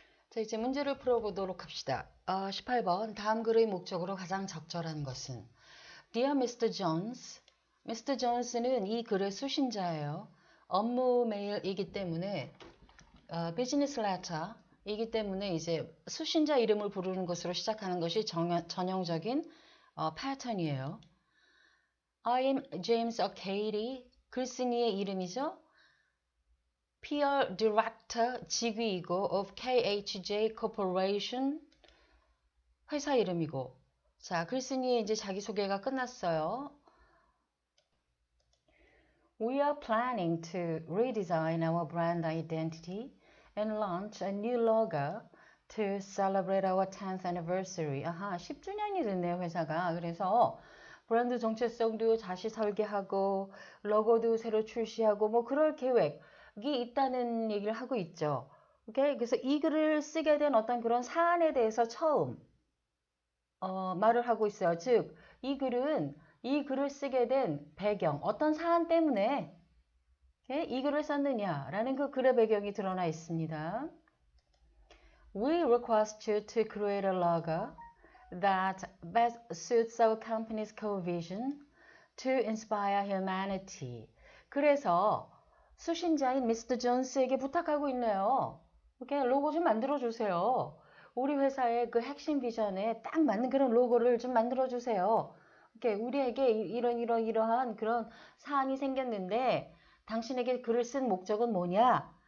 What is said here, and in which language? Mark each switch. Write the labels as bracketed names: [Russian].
[Korean] 자, 이제 문제를 풀어보도록 합시다. 18번 다음 글의 목적으로 가장 적절한 것은 [English] Dear Mr. Jones, Mr. [Korean] Jones는 이 글의 수신자예요. 업무 메일이기 때문에 비즈니스 레터이기 때문에 이제 수신자 이름을 부르는 것으로 시작하는 것이 전형적인 패턴이에요. [English] I'm James O'Cady, [Korean] 글쓴이의 이름이죠. PR Director 직위이고 of KHJ Corporation 회사 이름이고 자 글쓴이의 이제 자기소개가 끝났어요. [English] We are planning to redesign our brand identity and launch a new logo to celebrate our 10th anniversary. [Korean] 아하, 10주년이 됐네요, 회사가. 그래서 브랜드 정체성도 다시 설계하고 로고도 새로 출시하고 뭐 그럴 계획이 있다는 얘기를 하고 있죠. 오케이? 그래서 이 글을 쓰게 된 어떤 그런 사안에 대해서 처음 말을 하고 있어요. 즉, 이 글을 쓰게 된 배경, 어떤 사안 때문에 이 글을 썼느냐라는 그 글의 배경이 드러나 있습니다. [English] We request you to create a logo that best suits our company's core vision to inspire humanity. [Korean] 그래서 수신자인 미스터 존스에게 부탁하고 있네요. 이렇게 로고 좀 만들어주세요. 우리 회사의 그 핵심 비전에 딱 맞는 그런 로고를 좀 만들어주세요. 이렇게 우리에게 이러한 그런 사안이 생겼는데 당신에게 글을 쓴 목적은 뭐냐?